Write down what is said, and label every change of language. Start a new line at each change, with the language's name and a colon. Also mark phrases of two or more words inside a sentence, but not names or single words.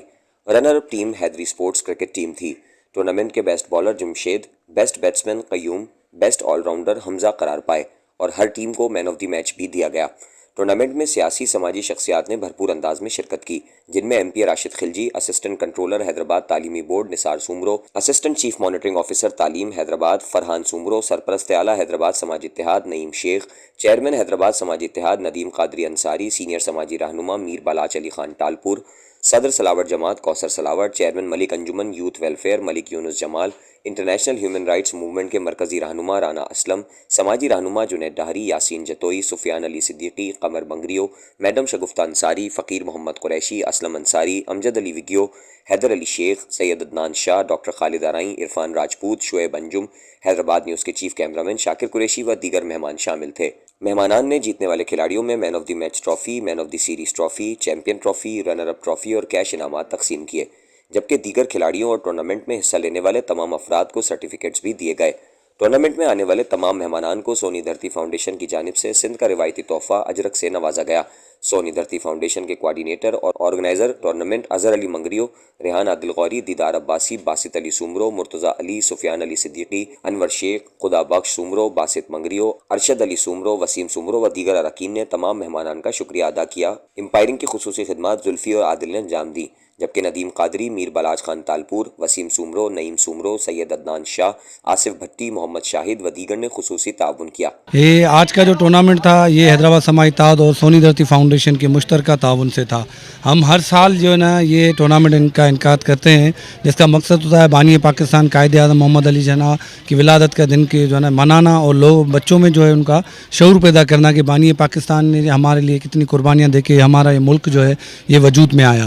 English: runner up team
Urdu: حیدری اسپورٹس کرکٹ ٹیم تھی۔ ٹورنامنٹ کے
English: best bowler
Urdu: جمشید,
English: best batsman
Urdu: قیوم,
English: best all-rounder
Urdu: حمزہ قرار پائے اور ہر ٹیم کو
English: man of the match
Urdu: بھی دیا گیا. ٹورنامنٹ میں سیاسی سماجی شخصیات نے بھرپور انداز میں شرکت کی، جن میں MP راشد خلجی,
English: assistant controller
Urdu: حیدرآباد تعلیمی بورڈ نثار سومرو,
English: assistant chief monitoring officer
Urdu: تعلیم حیدرآباد فرحان سومرو, سرپرست اعلیٰ حیدرآباد سماجی اتحاد نعیم شیخ، چیئرمین حیدرآباد سماجی اتحاد ندیم قادری انصاری، سینیئر سماجی رہنما میر بالاچ علی خان ٹالپر, صدر سلاوٹ جماعت کوثر سلاوٹ، چیئرمین ملک انجمن یوتھ ویلفیئر ملک یونس جمال، انٹرنیشنل ہیومن رائٹس موومنٹ کے مرکزی رہنما رانا اسلم، سماجی رہنما جنید ڈاہری، یاسین جتوئی، سفیان علی صدیقی، قمر بنگریو، میڈم شگفتہ انصاری, فقیر محمد قریشی، اسلم انصاری، امجد علی وگیو، حیدر علی شیخ، سید عدنان شاہ، ڈاکٹر خالد آرائیں، عرفان راجپوت، شعیب انجم، حیدرآباد نیوز کے چیف کیمرہ مین شاکر قریشی و دیگر مہمان شامل تھے. مہمانان نے جیتنے والے کھلاڑیوں میں
English: man of the match trophy, man of the series trophy, champion trophy, runner up trophy
Urdu: اور کیش انعامات تقسیم کیے، جبکہ دیگر کھلاڑیوں اور ٹورنامنٹ میں حصہ لینے والے تمام افراد کو سرٹیفکیٹس بھی دیے گئے. ٹورنامنٹ میں آنے والے تمام مہمانان کو سونی دھرتی فاؤنڈیشن کی جانب سے سندھ کا روایتی تحفہ اجرک سے نوازا گیا. سونی دھرتی فاؤنڈیشن کے کوآرڈینیٹر اور آرگنائزر ٹورنامنٹ اظہر علی منگریو، ریحان عادل غوری، دیدار عباسی، باسط علی سومرو، مرتضیٰ علی، سفیان علی صدیقی، انور شیخ، خدا بخش سومرو، باسط منگریو، ارشد علی سومرو، وسیم سومرو و دیگر ارکان نے تمام مہمانان کا شکریہ ادا کیا. ایمپائرنگ کی خصوصی خدمت زلفی اور عادل نے انجام دی، جبکہ ندیم قادری، میر بالاچ خان ٹالپر، وسیم سومرو، نعیم سومرو، سید عدنان شاہ، آصف بھٹی، محمد شاہد و دیگر نے خصوصی تعاون کیا. یہ آج کا جو ٹورنامنٹ تھا یہ حیدرآباد سماج اتحاد اور سونی دھرتی فاؤنڈیشن کے مشترکہ تعاون سے تھا. ہم ہر سال جو ہے نا یہ ٹورنامنٹ ان کا انعقاد کرتے ہیں، جس کا مقصد ہوتا ہے بانیٔ پاکستان قائدِ اعظم محمد علی جناح کی ولادت کا دن کے جو ہے نا منانا اور لوگ بچوں میں جو ہے ان کا شعور پیدا کرنا کہ بانیٔ پاکستان نے ہمارے لیے کتنی قربانیاں دے کے ہمارا یہ ملک جو ہے یہ وجود میں آیا.